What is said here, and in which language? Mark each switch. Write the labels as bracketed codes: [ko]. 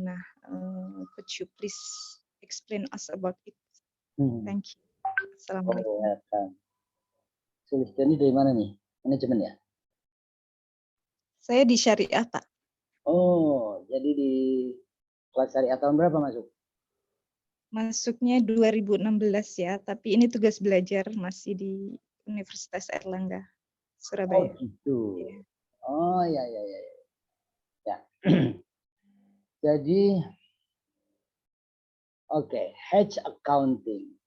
[en] Nah, could you please explain us about it? Thank you. Assalamualaikum. [id] Sulistiani dari mana nih? Manajemen ya? Saya di Syariah, Pak. Oh, jadi di kelas Syariah tahun berapa masuk? Masuknya 2016 ya, tapi ini tugas belajar masih di Universitas Airlangga, Surabaya. Oh gitu. Ya. Oh ya. Ya. Jadi, okay, hedge accounting.